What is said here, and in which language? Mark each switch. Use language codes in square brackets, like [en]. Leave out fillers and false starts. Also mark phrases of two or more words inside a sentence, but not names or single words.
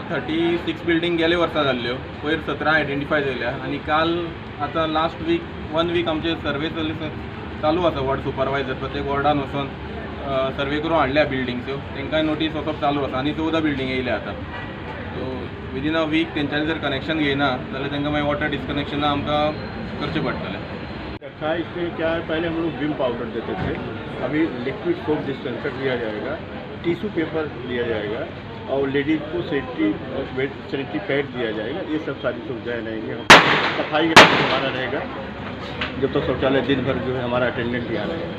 [kok] 36 बिल्डींग गेले वर्सां जाल्ल्यो पयर 17 आयडेंटिफाय जाल्या आनी काल आतां [en] last week [kok] 1 वीक आमचे सर्वे चालू आसा [en] ward supervisor [kok] प्रत्येक वॉर्डान वचून सर्वे करून हाडल्या बिल्डिंग्सो तांकांय नोटीस वचप चालू आसा आनी 14 बिल्डींग येयल्या आतां [en] so within a week [kok] तेंच्यांनी जर कनेक्शन घेयना जाल्यार तांकां मागीर [en] water disconnections [kok] आमकां करचें पडटलें। [hi] रखा है इसमें क्या है पहले हम लोग विम पाउडर देते थे अभी [en] liquid soap dispenser [hi] दिया जाएगा [en] tissue paper [hi] दिया जाएगा और लेडीज़ को [en] sanitary pad [hi] दिया जाएगा ये सब सारी सुविधाएं रहेंगी। सफाई का हमारा रहेगा जब तक शौचालय दिन भर जो है हमारा अटेंडेंट यहाँ रहेगा।